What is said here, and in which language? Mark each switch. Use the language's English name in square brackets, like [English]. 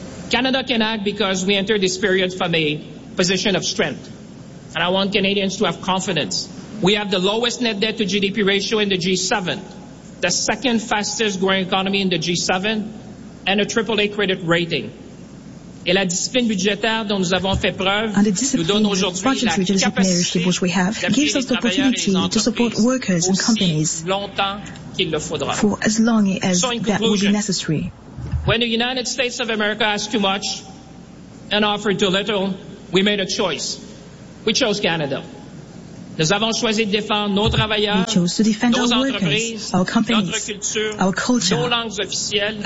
[English] Canada can act because we enter this period from a position of strength. And I want Canadians to have confidence. We have the lowest net debt to GDP ratio in the G7, the second fastest growing economy in the G7, and a AAA credit rating. [French] Et la discipline budgétaire dont nous avons fait preuve nous donne aujourd'hui la capacité [English] gives us the opportunity to support workers and companies [French] longtemps qu'il le faudra. [English] For as long as that will be necessary. When the United States of America asked too much and offered too little, we made a choice. We chose Canada. [French] Nous avons choisi de défendre nos travailleurs, nos entreprises, [English] our companies, [French] notre culture, [English] our culture, [French] nos langues officielles,